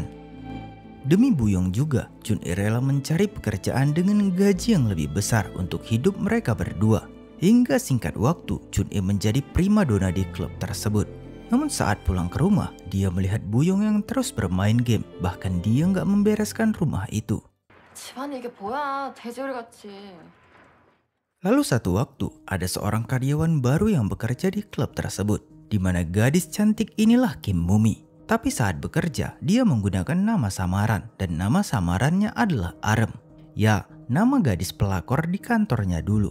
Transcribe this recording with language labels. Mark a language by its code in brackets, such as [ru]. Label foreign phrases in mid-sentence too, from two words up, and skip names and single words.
[id] Demi Bu-yong juga, Chun-e rela mencari pekerjaan dengan gaji yang lebih besar untuk hidup mereka berdua. Hingga singkat waktu, Chun-e menjadi primadona di klub tersebut. Namun saat pulang ke rumah, dia melihat Bu-yong yang terus bermain game. Bahkan dia nggak membereskan rumah itu. [ko] 집안에 이게 뭐야, 돼지우리같이. [id] Lalu satu waktu, ada seorang karyawan baru yang bekerja di klub tersebut, di mana gadis cantik inilah Kim Mumi. Tapi saat bekerja, dia menggunakan nama samaran, dan nama samarannya adalah Arem. Ya, nama gadis pelakor di kantornya dulu.